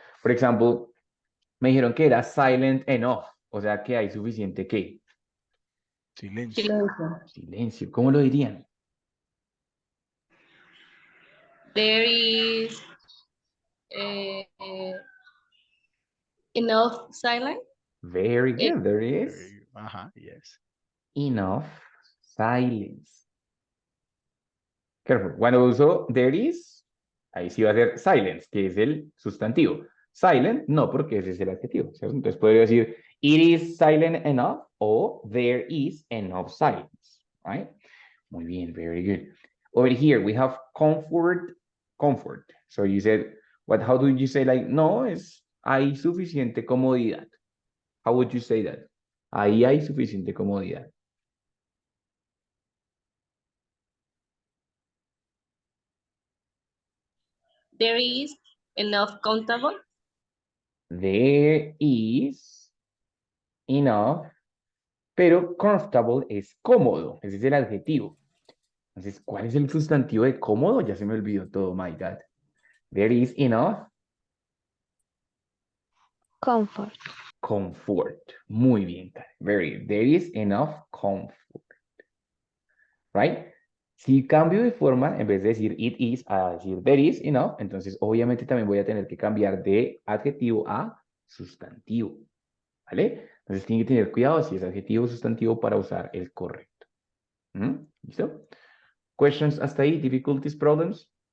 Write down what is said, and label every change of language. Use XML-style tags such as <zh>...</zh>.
<en>For example,</en> <es>me dijeron que era</es> <en>silent enough,</en> <es>o sea que hay suficiente ¿qué? Silencio. Silencio. Silencio. ¿Cómo lo dirían?</es> <en>There is uh, enough silence. Very Eh, good. There is Yes. enough silence. Careful.</en> <es>Cuando uso</es> <en>there is,</en> <es>ahí sí va a ser silence, que es el sustantivo. Silent, no, porque ese es el adjetivo, ¿cierto? Entonces podría decir,</es> <en>it is silent enough o there is enough silence, right?</en> <es>Muy bien,</es> <en>very good. Over here, we have comfort, comfort. So you said, how do you say like,</en> <es>no, hay suficiente comodidad.</es> <en>How would you say that?</en> <es>Ahí hay suficiente comodidad.</es> <en>there is enough comfortable. There is enough,</en> <es>pero comfortable es cómodo, ese es el adjetivo. Entonces, ¿cuál es el sustantivo de cómodo? Ya se me olvidó todo,</es> <en>my God. There is enough Comfort. comfort.</en> <es>Muy bien,</es> <en>Karen. Very good. There is enough comfort. Right?</en> <es>Si cambio de forma, en vez de decir</es> <en>it is</en> <es>a decir</es> <en>there is enough,</en> <es>entonces obviamente también voy a tener que cambiar de adjetivo a sustantivo. ¿Vale? Entonces tienen que tener cuidado si es adjetivo o sustantivo para usar el correcto. ¿Listo? Questions hasta ahí,</es> <en>difficulties, problems.</en>